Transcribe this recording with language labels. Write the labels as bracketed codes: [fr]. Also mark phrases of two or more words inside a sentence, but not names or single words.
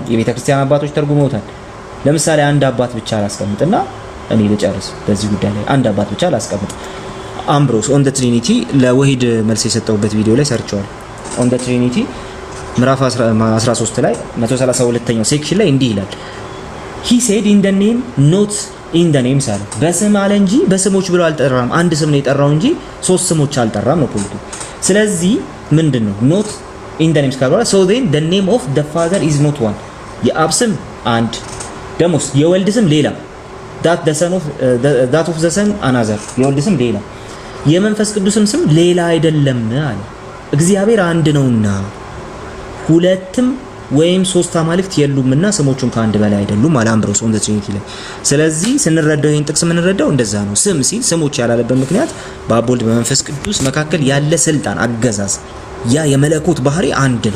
[am] የቤተ ክርስቲያን አባቶች ተርጉመውታል። ለምሳሌ አንድ አባት ብቻ ላስቀምጥና እኔ ልጨርስ በዚህ ጉዳይ ላይ አንድ አባት ብቻ ላስቀምጥ። አምብሮስ ኦን ዘ ትሪኒቲ ለወሂድ መልስ የሰጠውበት ቪዲዮ ላይ ሰርቸዋል። ኦን ዘ ትሪኒቲ ምዕራፍ 13 ላይ 132ኛው ሴክሽን ላይ እንዲህ ይላል [en] he said in the name not in the names [am] አለ። በስም አለ እንጂ በስሞች ብሎ አልጠራም። አንድ ስም ነው የጠራው እንጂ ሶስት ስሞች አልጠራም ነው ፖይንቱ። ስለዚህ ምንድነው [en] not in the names [am] ካለ [en] so then the name of the father is not one። [am] የአብ ስም አንድ ደሞስ የወልድ ስም ሌላ [en] that of the son another [am] የወልድ ስም ሌላ የመንፈስ ቅዱስም ስም ሌላ አይደለም አለ። እግዚአብሔር አንድ ነውና ሁለትም ወይም ሶስት አማልክት የሉምና ስሞቹም ከአንድ በላይ አይደሉም አለ አምብሮስ ኦን ዘ ትሪኒቲ ላይ። ስለዚህ ስንረዳው ይሄን ጥቅስ የምንረዳው እንደዛ ነው። ስም ሲል ስሞች ያላለበት ምክንያት በአብ ወልድ በመንፈስ ቅዱስ መካከል ያለ ስልጣን አገዛዝ ያ የመለኮት ባህሪ አንድ ነው